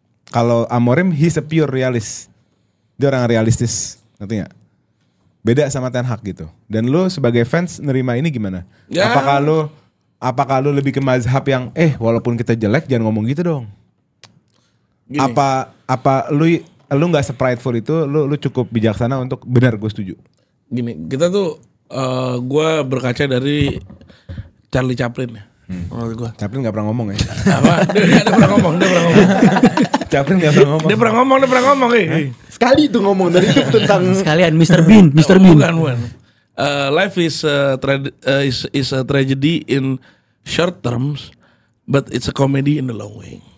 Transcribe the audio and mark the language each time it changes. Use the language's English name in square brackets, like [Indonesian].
[Indonesian] Kalau [English] Amorim, he's a pure realist. [Indonesian] Dia orang realistis, ngerti gak? Beda sama Ten Hag gitu. Dan lu sebagai fans nerima ini gimana? Ya. Apakah lu lebih ke mazhab yang walaupun kita jelek jangan ngomong gitu dong. Gini. Apa lu nggak seprideful itu, lu cukup bijaksana untuk benar gue setuju. Gini, kita tuh gue berkaca dari Charlie Chaplin ya. Menurut gue. Chaplin nggak pernah ngomong ya. Apa? Dia pernah ngomong. Chaplin nggak pernah ngomong. Dia pernah ngomong. Sekali itu ngomong dari itu tentang Sekalian Mr. Bean. Bukan. [English] Life is a tragedy in short terms, but it's a comedy in the long way.